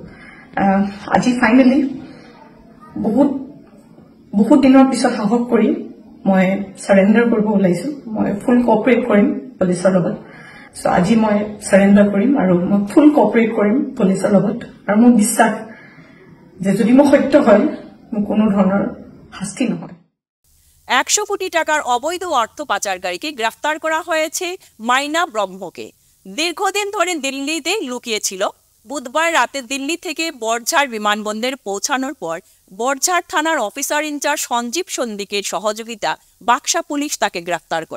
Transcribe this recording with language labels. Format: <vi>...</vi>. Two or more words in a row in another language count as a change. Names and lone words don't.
<as>আজি ফাইনেলি বহুত দিনৰ পিছত সাহস কৰি মই চাৰেণ্ডাৰ কৰিব ওলাইছো। মই</as> <en>full cooperate</en> <as>কৰিম পুলিচৰ লগত। চ' আজি মই চাৰেণ্ডাৰ কৰিম আৰু মই</as> <en>full cooperate</en> <as>কৰিম পুলিচৰ লগত। আৰু মোৰ বিশ্বাস যে যদি মোৰ সত্য হয়, মোৰ কোনো ধৰণৰ শাস্তি নহয়।</as> <bn>100 কোটি টাকার অবৈধ অর্থ পাচারকারীকে গ্রেফতার করা হয়েছে মাইনা ব্রহ্মকে। দীর্ঘদিন ধরে দিল্লিতে লুকিয়েছিল। বুধবার রাতে দিল্লি থেকে বড়ঝাড় বিমানবন্দরে পৌঁছানোর পর বড়ঝাড় থানার</bn> <en>officer incharge</en> <bn>সঞ্জীব সন্দিকের সহযোগিতা বাক্সা পুলিশ তাকে গ্রেফতার করে।</bn>